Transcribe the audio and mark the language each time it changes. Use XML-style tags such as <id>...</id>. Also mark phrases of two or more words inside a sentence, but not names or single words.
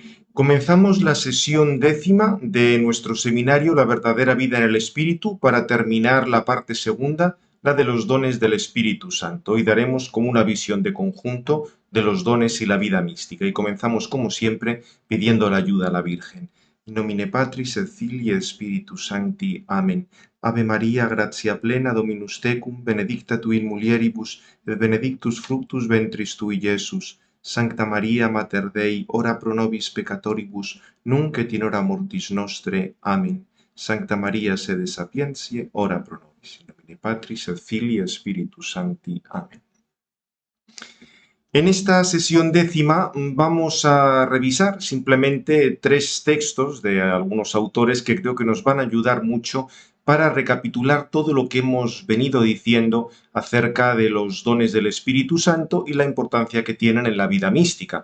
<es>Comenzamos la sesión 10ª de nuestro seminario La verdadera vida en el Espíritu para terminar la parte segunda, la de los dones del Espíritu Santo. Hoy daremos como una visión de conjunto de los dones y la vida mística. Y comenzamos como siempre pidiendo la ayuda a la Virgen.</es> <la>In nomine Patris et Filii et Spiritus Sancti. Amén. Ave María, gratia plena, Dominus tecum, benedicta tu in mulieribus, et benedictus fructus ventris tui, Iesus. Sancta Maria, Mater Dei, ora pro nobis peccatoribus, nunc et in hora mortis nostre. Amen. Sancta Maria, sede sapientiae, ora pro nobis. In nomine Patris et Filii et Spiritus Sancti. Amen.</la> <es>En esta sesión 10ª vamos a revisar simplemente 3 textos de algunos autores que creo que nos van a ayudar mucho para recapitular todo lo que hemos venido diciendo acerca de los dones del Espíritu Santo y la importancia que tienen en la vida mística.</es>